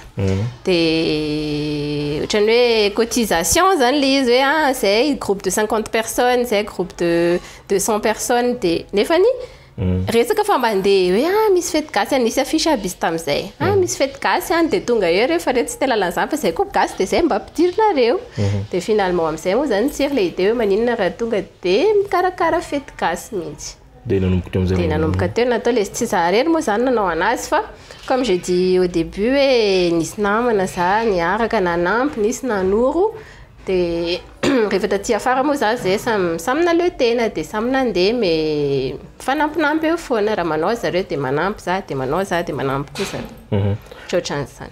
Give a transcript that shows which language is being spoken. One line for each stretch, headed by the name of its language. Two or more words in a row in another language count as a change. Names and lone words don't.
Malagasy: De ohatrany hoe cotisation zany le izy hoe zay
French: groupe de 50 personnes,
Malagasy: zay
French: groupe de 200 personnes
Malagasy: de nefany resaka fa mandeha hoe misy fety gasy anisy affiche aby izy tamin'izay. Misy fety gasy de tonga eo rehefa reto tsy telalazany fa zay koa gasy de zay mba ampidirinareo. De finalement am'izay moa zany nitiry le idée hoe maninona raha tonga de mikarakara fety gasy mihitsy. De nanomboka teo natao le tsy za rery moa zany nanao anazy fa
French: comme j'ai dit au début
Malagasy: hoe nisy namana za niaraka nanampy nisy nanoro de rehefa taty afara moa za zay samy naleo tena de samy nandeha mais fanampinampy eo foana raha manao zareo de manampy za de manao za de manampy kosa. Ohatran'izany.